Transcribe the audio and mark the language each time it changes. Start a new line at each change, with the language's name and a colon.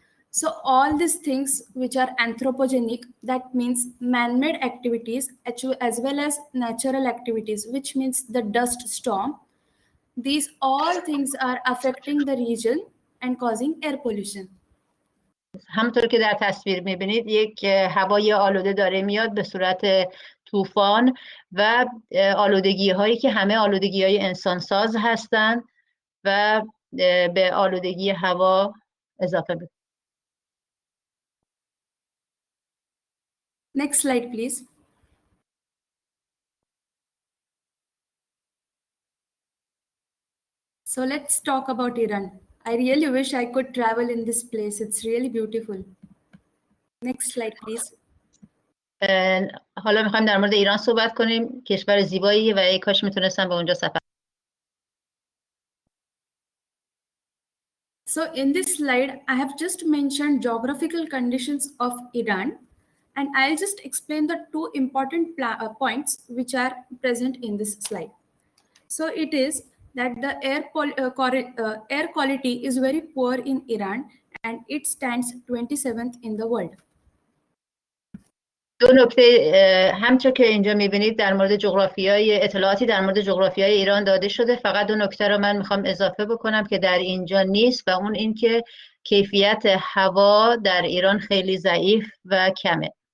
English: So all these things which are anthropogenic, that means man-made activities as well as natural activities, which means the dust storm. These all things are affecting the region and causing air pollution.
Persian: همونطور که در تصویر میبینید یک هوای آلوده داره میاد به صورت طوفان و آلودگی هایی که همه آلودگی های انسانساز هستند و به آلودگی هوا اضافه میکنه.
English: Next slide, please. So let's talk about Iran. I really wish I could travel in this place. It's really beautiful. Next slide, please.
Persian: حالا میخوایم در مورد ایران صحبت کنیم. کشور زیباییه و ای کاش میتونستم به اونجا سفر. So in this slide, I have just mentioned geographical conditions of Iran, and I'll just explain the two important points which are present in this slide. So it is that the air quality is very poor in Iran, and it stands 27th in the world. دو نکته همچون که اینجا میبینید در مورد جغرافیای اطلاعاتی در مورد جغرافیای ایران داده شده. فقط دو نکته رو من میخوام اضافه بکنم که در اینجا نیست و اون این که کیفیت هوا در ایران خیلی ضعیف و کمه.